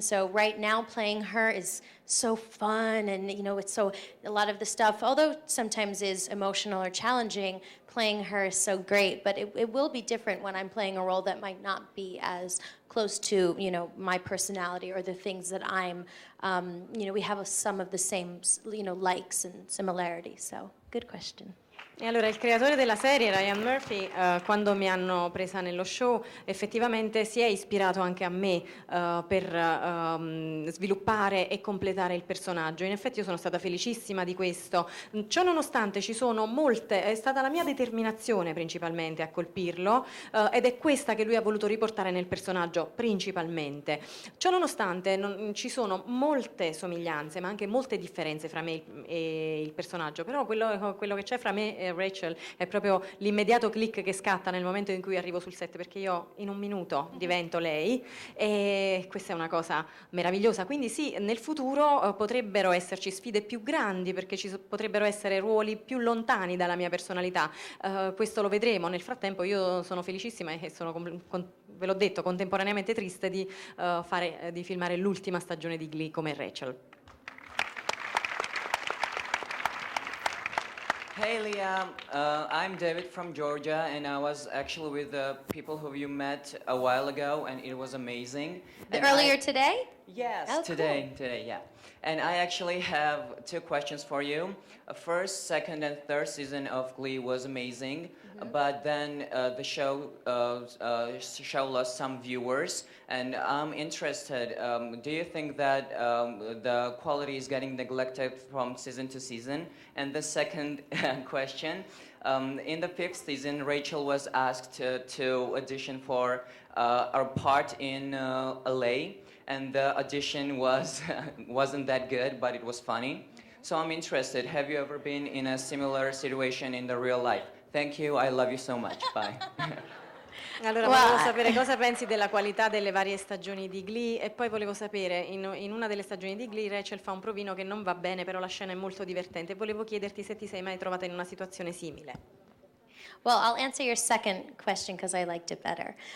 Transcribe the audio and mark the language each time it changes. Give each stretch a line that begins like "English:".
English: So right now playing her is so fun, and it's so, a lot of the stuff, although sometimes is emotional or challenging, playing her is so great. But it will be different when I'm playing a role that might not be as close to my personality or the things that I'm. We have some of the same likes and similarities. So good question.
Italian: E allora il creatore della serie, Ryan Murphy, quando mi hanno presa nello show, effettivamente si è ispirato anche a me per sviluppare e completare il personaggio. In effetti io sono stata felicissima di questo. Ciò nonostante ci sono è stata la mia determinazione principalmente a colpirlo, ed è questa che lui ha voluto riportare nel personaggio principalmente. Ciò nonostante ci sono molte somiglianze, ma anche molte differenze fra me e il personaggio, però quello che c'è fra me e Rachel è proprio l'immediato click che scatta nel momento in cui arrivo sul set, perché io in un minuto divento lei, e questa è una cosa meravigliosa. Quindi sì, nel futuro potrebbero esserci sfide più grandi, perché ci potrebbero essere ruoli più lontani dalla mia personalità, questo lo vedremo. Nel frattempo io sono felicissima e sono, ve l'ho detto, contemporaneamente triste di filmare l'ultima stagione di Glee come Rachel.
English: Hey Leah, I'm David from Georgia, and I was actually with the people who you met a while ago, and it was amazing. And Earlier today? Yes, Oh, today, yeah. And I actually have two questions for you. First, second, and third season of Glee was amazing, but then the show lost some viewers, and I'm interested. Do you think that the quality is getting neglected from season to season? And the second question, in the fifth season, Rachel was asked to audition for our part in LA. And the audition wasn't that good, but it was funny. So I'm interested. Have you ever been in a similar situation in the real life? Thank you. I love you so much. Bye.
Italian: Allora, volevo sapere cosa pensi della qualità delle varie stagioni di Glee, e poi volevo sapere, in una delle stagioni di Glee Rachel fa un provino che non va bene, però la scena è molto divertente, e volevo chiederti se ti sei mai trovata in una situazione simile.
English: Well, I'll answer your second question because I liked it better.